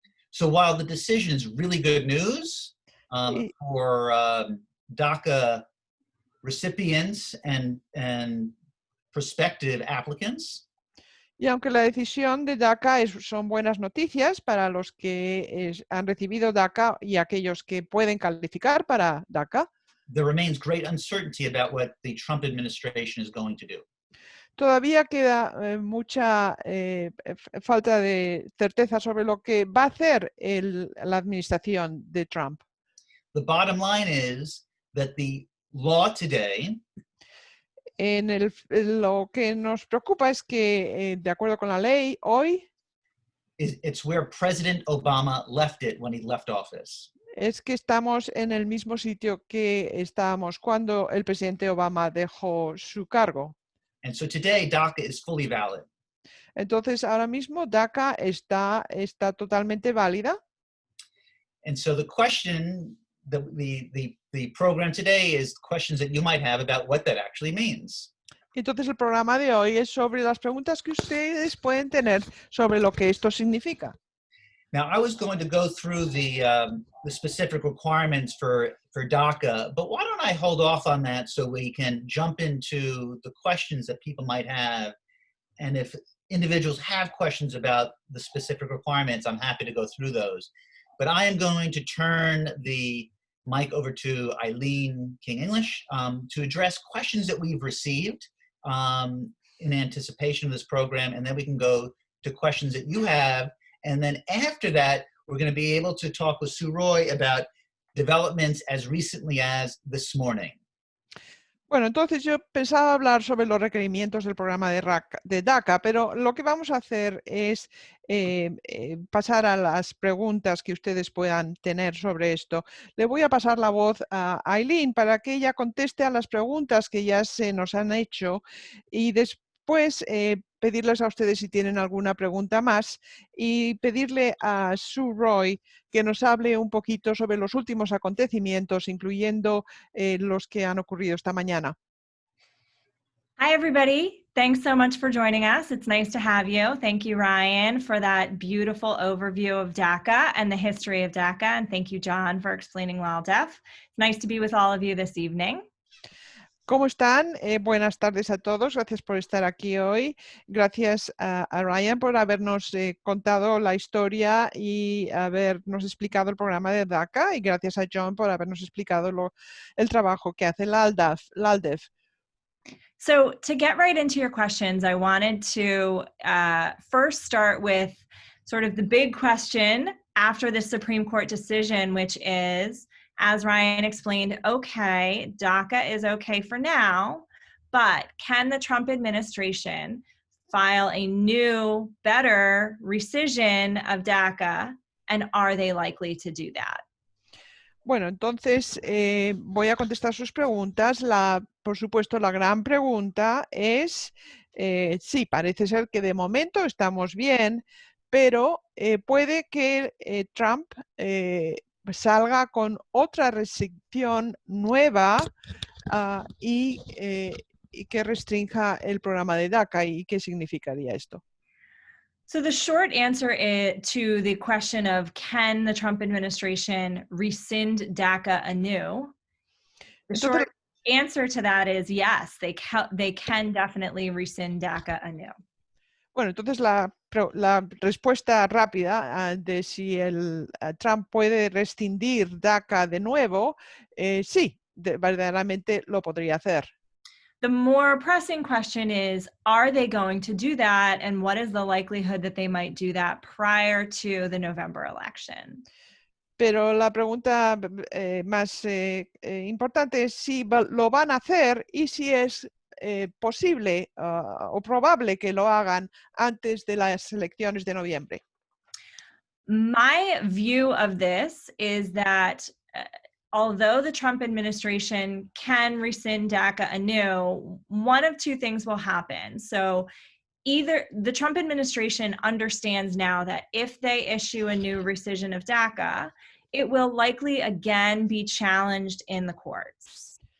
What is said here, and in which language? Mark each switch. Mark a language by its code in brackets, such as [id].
[en] So while the decision is really good news, for DACA recipients and prospective applicants. [es] Y aunque la decisión de DACA son buenas noticias para los que han recibido DACA y aquellos que pueden calificar para DACA, [en] there remains great uncertainty about what the Trump administration is going to do. [es] todavía queda mucha falta de certeza sobre lo que va a hacer la administración de Trump. [en] The bottom line is that the law today [es] Lo que nos preocupa es que, de acuerdo con la ley, hoy [en] it's where President Obama left it when he left office. [es] es que estamos en el mismo sitio que estábamos cuando el presidente Obama dejó su cargo. [en] And so today, DACA is fully valid. [es] Entonces, ahora mismo DACA está totalmente válida. [en] And so the question, the program today is questions that you might have about what that actually means. [es] Entonces, el programa de hoy es sobre las preguntas que ustedes pueden tener sobre lo que esto significa. [en] Now, I was going to go through the specific requirements for DACA, but why don't I hold off on that so we can jump into the questions that people might have. And if individuals have questions about the specific requirements, I'm happy to go through those. But I am going to turn the mic over to Eileen King-English to address questions that we've received in anticipation of this program, and then we can go to questions that you have. And then after that, we're going to be able to talk with Sue Roy about developments as recently as this morning. [es] Bueno, entonces yo pensaba hablar sobre los requerimientos del programa de DACA, pero lo que vamos a hacer es pasar a las preguntas que ustedes puedan tener sobre esto. Le voy a pasar la voz a Eileen para que ella conteste a las preguntas que ya se nos han hecho y después pedirles a ustedes si tienen alguna pregunta más y pedirle a Sue Roy que nos hable un poquito sobre los últimos acontecimientos, incluyendo los que han ocurrido esta mañana. [en] Hi, everybody. Thanks so much for joining us. It's nice to have you. Thank you, Ryan, for that beautiful overview of DACA and the history of DACA. And thank you, John, for explaining WildDef. It's nice to be with all of you this evening. [es] ¿Cómo están? Buenas tardes a todos. Gracias por estar aquí hoy. Gracias a Ryan por habernos contado la historia y habernos explicado el programa de DACA. Y gracias a John por habernos explicado el trabajo que hace la ALDEF. [en] So to get right into your questions, I wanted to first start with sort of the big question after the Supreme Court decision, which is, as Ryan explained, okay, DACA is okay for now, but can the Trump administration file a new, better rescission of DACA, and are they likely to do that? [es] Bueno, entonces voy a contestar sus preguntas. Por supuesto, la gran pregunta es, sí, parece ser que de momento estamos bien, pero puede que Trump salga con otra restricción nueva y que restrinja el programa de DACA. ¿Y qué significaría esto? [en] So the short answer to the question of can the Trump administration rescind DACA anew, the short answer to that is yes, they can definitely rescind DACA anew. [es] Bueno, entonces la respuesta rápida de si Trump puede rescindir DACA de nuevo, sí, verdaderamente lo podría hacer. [en] The more pressing question is, are they going to do that, and what is the likelihood that they might do that prior to the November election? [es] Pero la pregunta más importante es si lo van a hacer y si es posible o probable que lo hagan antes de las elecciones de noviembre. [en] My view of this is that although the Trump administration can rescind DACA anew, one of two things will happen. So either the Trump administration understands now that if they issue a new rescission of DACA, it will likely again be challenged in the courts.